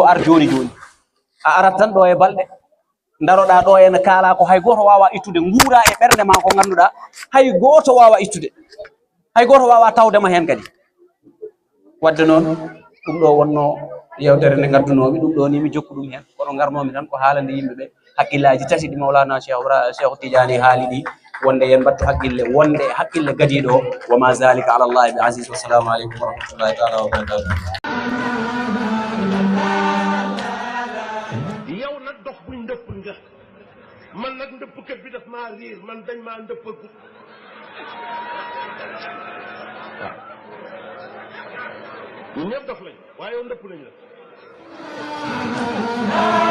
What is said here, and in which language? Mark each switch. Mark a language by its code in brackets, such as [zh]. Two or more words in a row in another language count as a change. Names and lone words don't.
[ff] ar joni joni a arat tan ɗo e balɗe daroɗa ɗo ene kaala ko hay goto wawa ittude nguura e ɓernde ma ko ganduɗa hay goto wawa ittude hay goto wawa tawdema hen kadi wadde noon ɗum ɗo wonno yewtere nde gaddunomi ɗum ɗo ni mi jokku ɗum hen kono garnomi tan ko haalande yimɓeɓe haqqillaji tati ɗi Mawlana Cheikh Tidiane haali ɗi wonde yen mbattu haqqille wonde haqqille gadiɗo o [ar] وما ذلك على الله بعزيز. والسلام عليكم ورحمة الله تعالى وبركاته. [wo] ndëpp nga man nag ndëppkat bi daf maa riir man dañ maa ndëppagu waaw ñun ñëpp dof lañ waaye yow ndëpp nañ la